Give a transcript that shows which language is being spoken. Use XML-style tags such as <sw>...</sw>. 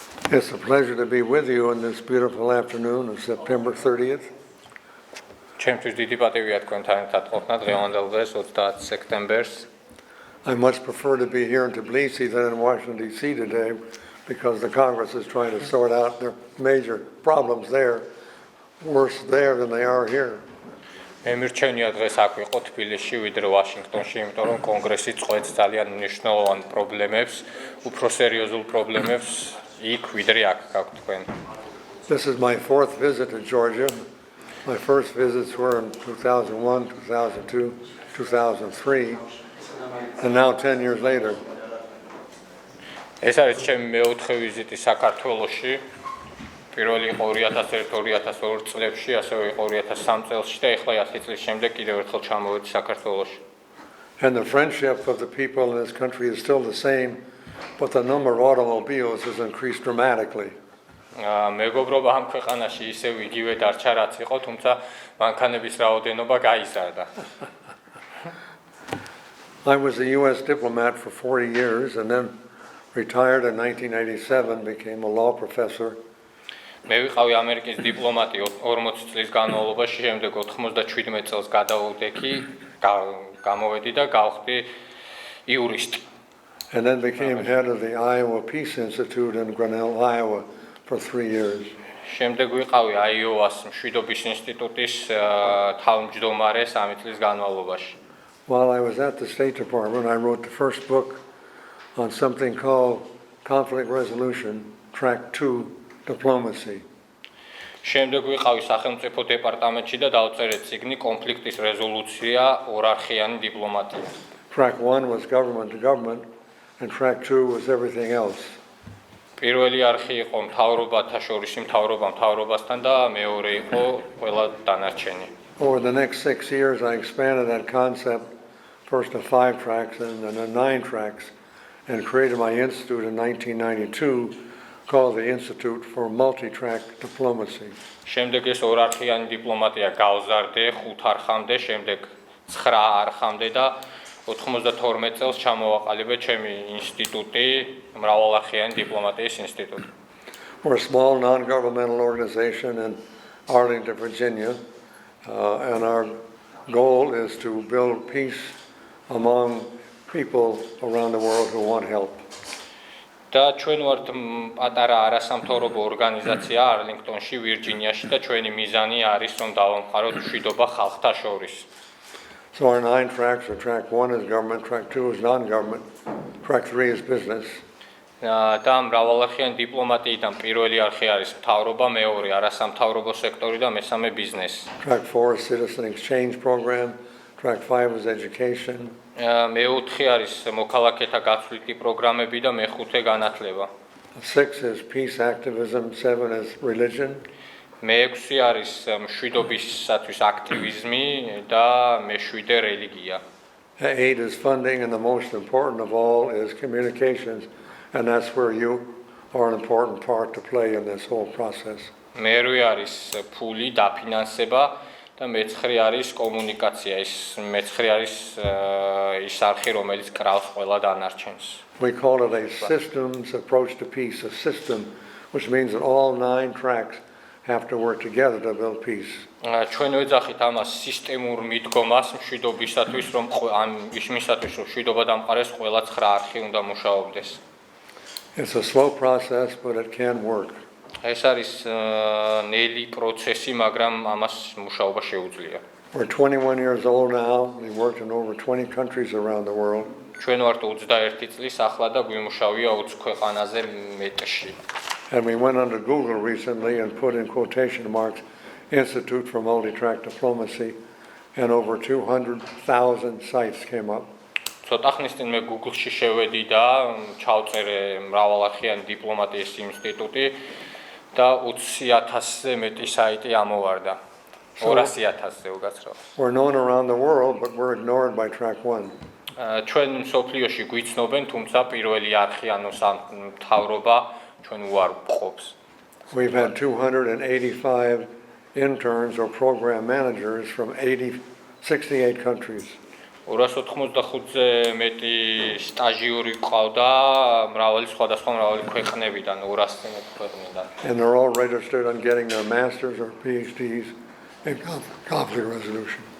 <en>It's a pleasure to be with you on this beautiful afternoon of September 30th.</en> <ka>ჩემთვის დიდი პატივია თქვენთან ერთად ყოფნა დღევანდელ დღეს 30 სექტემბერს.</ka> <en>I much prefer to be here in Tbilisi than in Washington, D.C. today because the Congress is trying to sort out their major problems there, worse there than they are here.</en> <ka>მე მირჩენია დღეს აქ ვიყო თბილისში ვიდრე ვაშინგტონში, იმიტომ რომ კონგრესი წყვეტს ძალიან მნიშვნელოვან პრობლემებს, უფრო სერიოზულ პრობლემებს იქ ვიდრე აქ გაქვთ თქვენ.</ka> <en>This is my fourth visit to Georgia. My first visits were in 2001, 2002, 2003, and now 10 years later.</en> <ka>ეს არის ჩემი მეოთხე ვიზიტი საქართველოში. პირველი იყო 2001-2002 წლებში, ასევე იყო 2003 წელს და ეხლა 10 წლის შემდეგ კიდევ ერთხელ ჩამოვედი საქართველოში.</ka> <en>And the friendship of the people in this country is still the same, but the number of automobiles has increased dramatically.</en> <ka>მეგობრობა ამ ქვეყანაში ისევ იგივე დარჩა რაც იყო, თუმცა მანქანების რაოდენობა გაიზარდა.</ka> <en>I was a US diplomat for 40 years and then retired in 1987, became a law professor.</en> <ka>მე ვიყავი ამერიკის დიპლომატი 40 წლის განმავლობაში, შემდეგ 97 წელს გადავდექი, გამოვედი და გავხდი იურისტი.</ka> <en>And then became head of the Iowa Peace Institute in Grinnell, Iowa for 3 years.</en> <ka>შემდეგ ვიყავი აიოვას მშვიდობის ინსტიტუტის თავმჯდომარე 3 წლის განმავლობაში.</ka> <en>While I was at the State Department, I wrote the first book on something called conflict resolution, track 2, diplomacy.</en> <ka>შემდეგ ვიყავი სახელმწიფო დეპარტამენტში და დავწერე წიგნი კონფლიქტის რეზოლუცია ორარხიანი დიპლომატია.</ka> <en>Track 1 was government to government and track 2 was everything else.</en> <ka>პირველი არხი იყო მთავრობათა შორის მთავრობასთან და მეორე იყო ყველა დანარჩენი.</ka> <en>Over the next 6 years, I expanded that concept first to 5 tracks and then 9 tracks and created my institute in 1992 called the Institute for Multi-Track Diplomacy.</en> <ka>შემდეგ ეს ორარხიანი დიპლომატია გავზარდე 5 არხამდე, შემდეგ 9 არხამდე და 92 წელს ჩამოვაყალიბე ჩემი ინსტიტუტი, მრავალარხიანი დიპლომატიის ინსტიტუტი.</ka> <en>We're a small non-governmental organization in Arlington, Virginia, and our goal is to build peace among people around the world who want help.</en> <ka>და ჩვენ ვართ პატარა არასამთავრობო ორგანიზაცია არლინგტონში, ვირჯინიაში და ჩვენი მიზანი არის რომ დავამყაროთ მშვიდობა ხალხთა შორის.</ka> <en>So our 9 tracks are track 1 is government, track 2 is non-government, track 3 is business.</en> <ka>და მრავალარხიანი დიპლომატიიდან პირველი არხი არის მთავრობა, მეორე არასამთავრობო სექტორი და მესამე ბიზნესი.</ka> <en>Track 4 is citizen exchange program, track 5 is education.</en> <ka>მეოთხე არის მოქალაქეთა გაცვლითი პროგრამები და მეხუთე განათლება.</ka> <en>6 is peace activism, 7 is religion.</en> <ka>მეექვსი არის მშვიდობისათვის აქტივიზმი და მეშვიდე რელიგია.</ka> <en>8 is funding and the most important of all is communications, and that's where you are an important part to play in this whole process.</en> <ka>მერვე არის ფული, დაფინანსება და მეცხრე არის კომუნიკაცია. ის მეცხრე არის ის არხი, რომელიც კრავს ყველა დანარჩენს.</ka> <en>We call it a systems approach to peace, a system, which means that all 9 tracks have to work together to build peace.</en> <ka>ჩვენ ვეძახით ამას სისტემურ მიდგომას მშვიდობისათვის, რომ იმისათვის, რომ მშვიდობა დამყარეს, ყველა 9 არხი უნდა მუშაობდეს.</ka> <en>It's a slow process, but it can work.</en> <ka>ეს არის ნელი პროცესი, მაგრამ ამას მუშაობა შეუძლია.</ka> <en>We're 21 years old now. We've worked in over 20 countries around the world.</en> <ka>ჩვენ ვართ 21 წლის ახლა და გვიმუშავია 20 ქვეყანაზე მეტში.</ka> <en>And we went under Google recently and put in quotation marks Institute for Multi-Track Diplomacy, and over 200,000 sites came up.</en> <ka>ცოტა ხნის წინ მე Google-ში შევედი და ჩავწერე მრავალარხიანი დიპლომატიის ინსტიტუტი და 20,000-ზე მეტი საიტი ამოვარდა. 200,000-ზე უკაცრავად.</ka> <en>We're known around the world, but we're ignored by track 1.</en> <ka>ჩვენ მსოფლიოში გვიცნობენ, თუმცა პირველი არხი ანუ მთავრობა ჩვენ უარ ვყოფს.</ka> <en>We've had 285 interns or program managers from 68 countries.</en> <ka>285-ზე მეტი სტაჟიური ყავდა მრავალი ქვეყნებიდან 200-ზე მეტი ქვეყნიდან.</ka> <en>And they're all registered on getting their masters or PhDs in conflict resolution.</en>